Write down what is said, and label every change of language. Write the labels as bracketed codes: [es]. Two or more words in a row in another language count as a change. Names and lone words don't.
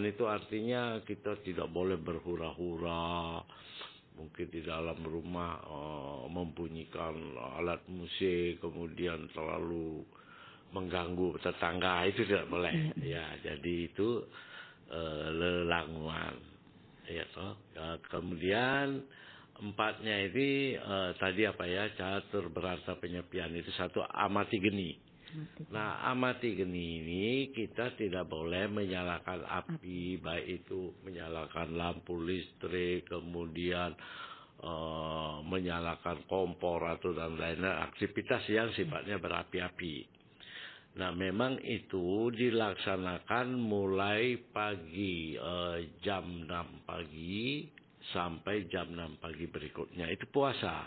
[id] Itu artinya kita tidak boleh berhura-hura, mungkin di dalam rumah membunyikan alat musik, kemudian terlalu mengganggu tetangga, itu tidak boleh. Ya, jadi itu lelanguan. Ya, toh. Kemudian 4-nya ini tadi apa ya, catur berarta penyepian itu 1, amati geni. Nah, amati geni ini kita tidak boleh menyalakan api, baik itu menyalakan lampu listrik, kemudian menyalakan kompor atau dan lain-lain, aktivitas yang sifatnya berapi-api. Nah, memang itu dilaksanakan mulai pagi jam 6 pagi sampai jam 6 pagi berikutnya, itu puasa.